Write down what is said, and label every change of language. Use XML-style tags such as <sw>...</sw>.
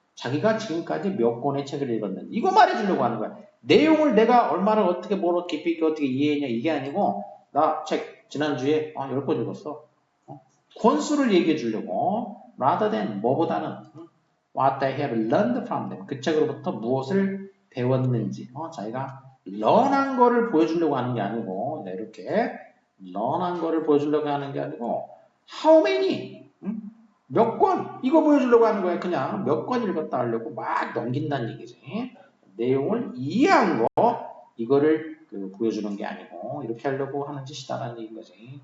<ko>자기가 지금까지 몇 권의 책을 읽었는지 이거 말해주려고 하는 거야. 내용을 내가 얼마나 어떻게 뭐로 깊이 있게 어떻게 이해했냐 이게 아니고 나 책 지난주에 10권 읽었어. 권수를 얘기해 주려고</ko> <en>rather than</en> <ko>뭐보다는</ko> <en>what they have learned from them.</en> <ko>그 책으로부터 무엇을 배웠는지 자기가 learn한 거를 보여주려고 하는 게 아니고 이렇게 learn한 거를 보여주려고 하는 게 아니고</ko> <en>how many</en> <ko>몇 권 이거 보여주려고 하는 거야. 그냥 몇 권 읽었다 하려고 막 넘긴다는 얘기지. 내용을 이해한 거 이거를 보여주는 게 아니고 이렇게 하려고 하는 짓이다라는 얘기인 거지.</ko>